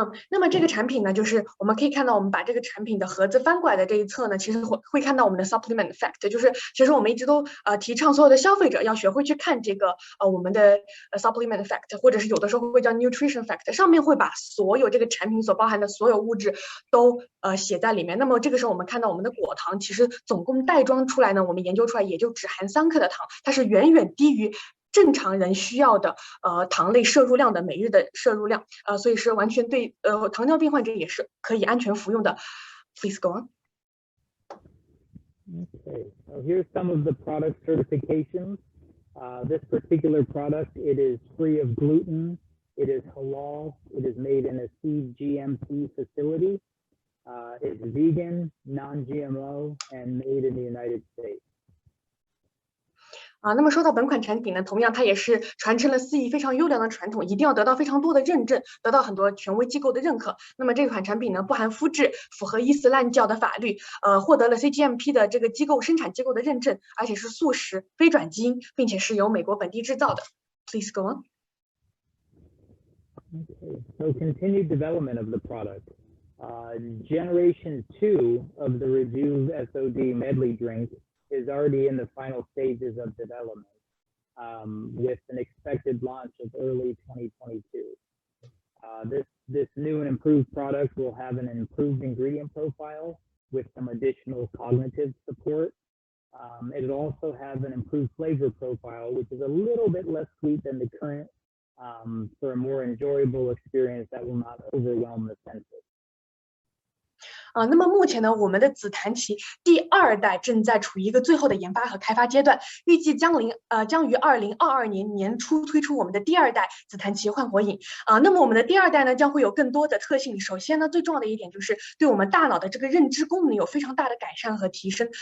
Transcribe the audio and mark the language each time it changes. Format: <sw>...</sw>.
<zh>那么这个产品呢，就是我们可以看到，我们把这个产品的盒子翻过来的这一侧呢，其实会看到我们的</zh> <en>supplement fact，</en> <zh>就是其实我们一直都提倡所有的消费者要学会去看这个我们的</zh> <en>supplement fact，</en> <zh>或者是有的时候会叫</zh> <en>nutrition fact，</en> <zh>上面会把所有这个产品所包含的所有物质都写在里面。那么这个时候我们看到我们的果糖其实总共袋装出来呢，我们研究出来也就只含3克的糖，它是远远低于正常人需要的糖类摄入量的每日的摄入量，所以是完全对糖尿病患者也是可以安全服用的。</zh> <en>Please go on. Okay, so here's some of the product certifications. This particular product, it is free of gluten, it is halal, it is made in a CGMP facility, it's vegan, non-GMO, and made in the United States.</en> <zh>那么说到本款产品呢，同样它也是传承了CE非常优良的传统，一定要得到非常多的认证，得到很多权威机构的认可。那么这款产品呢，不含麸质，符合伊斯兰教的法律，获得了 CGMP 的这个生产机构的认证，而且是素食、非转基因，并且是由美国本地制造的。 Please go on.</zh> <en>Okay, so continued development of the product. Generation 2 of the Rejuve SOD medley drink is already in the final stages of development, with an expected launch of early 2022. This new and improved product will have an improved ingredient profile with some additional cognitive support. It'll also have an improved flavor profile, which is a little bit less sweet than the current, for a more enjoyable experience that will not overwhelm the senses.</en> <zh>那么目前呢，我们的紫檀其第2代正在处于一个最后的研发和开发阶段，预计将于2022年年初推出我们的第2代紫檀其焕活饮。那么我们的第2代呢，将会有更多的特性。首先呢，最重要的一点就是对我们大脑的这个认知功能有非常大的改善和提升。</zh>